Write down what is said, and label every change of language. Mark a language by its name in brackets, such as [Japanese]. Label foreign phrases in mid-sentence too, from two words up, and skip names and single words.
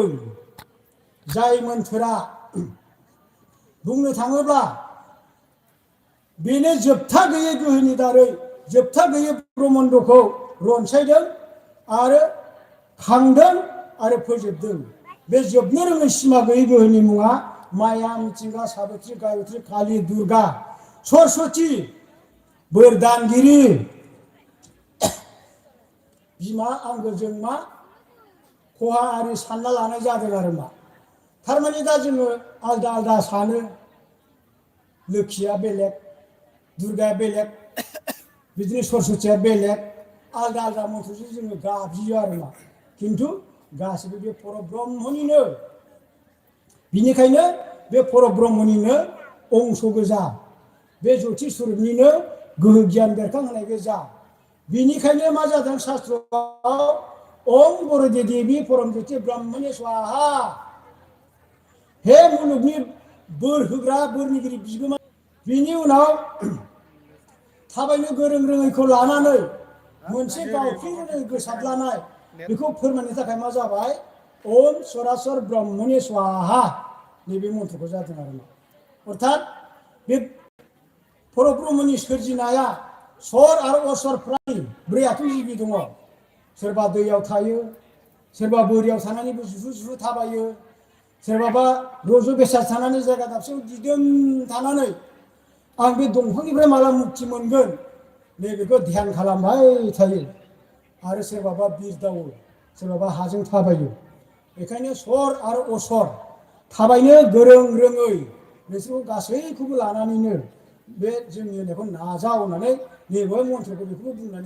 [Bodo] जाय मोन्थोरा बुंनो थाङोब्ला बेनो जोबथा गैयै गोहोनि दारै जोबथा गैयै ब्रह्मण्डखौ रनसायदों आरो खांदों आरो फोजोबदों। बे जोबनो रोङै सिमा गैयै गोहोनि मुङा माया, मिथिंगा, साबित्री, गायत्री, काली, दुर्गा, सरस्वती, बोरदानगिरि, बिमा आंगोजों मा खहा आरि सानना लानाय जादों आरो मा। थारमाने दा जोङो आलदा आलदा सानो। लोखिया बेलेग, दुर्गाया बेलेग, बिदिनो सरस्वतीया बेलेग, आलदा आलदा मन्त्रजों जोङो गाबज्रियो आरो मा। खिन्थु गासैबो बे पर ब्रह्मनिनो। बिनिखायनो बे पर ब्रह्मनिनो अंश गोजा, बे ज्योति स्वरूपनिनो गोहो गियान बेरखांहोनाय गोजा। बिनिखायनो मा जादों शास्त्रआव [Sanskrit] ओम बरदे देवी परम ज्योति ब्रह्मणे स्वाहा। [Bodo] हे मुलुगनि बोर होग्रा बोरनिगिरि बिगोमा। बिनि उनाव थाबायनो गोरों रोङैखौ लानानै मोनसे गावख्रिरोङै गोसारलानाय बेखौ फोरमायनो थाखाय मा जाबाय [Sanskrit] ओम सरासर ब्रह्मणे स्वाहा। [Bodo] नैबे मन्त्रखौ जादों आरो मा। अर्थात बे परब्रह्मनि सोरजिनाया सर आरो असर प्रानि ब्रै आथिं जिबि दङ। सोरबा दैयाव थायो, सोरबा बोरियाव थानानैबो जुहु जुहु थाबायो, सोरबाबा रज' बेसाद थानानै जायगा दाबसेयाव दिदोम थानानै आं बे दंफांनिफ्राय माला मुक्ति मोनगोन नैबेखौ ध्यान खालामबाय थायो आरो सोरबाबा बिरदावो सोरबाबा हाजों थाबायो बेखायनो सर आरो असर थाबायनो गोरों रोङै बिसोरखौ गासैखौबो लानानैनो बे जोंनि होनायखौ नाजा होननानै नैबे मन्त्रखौ बेखौबो बुंनानै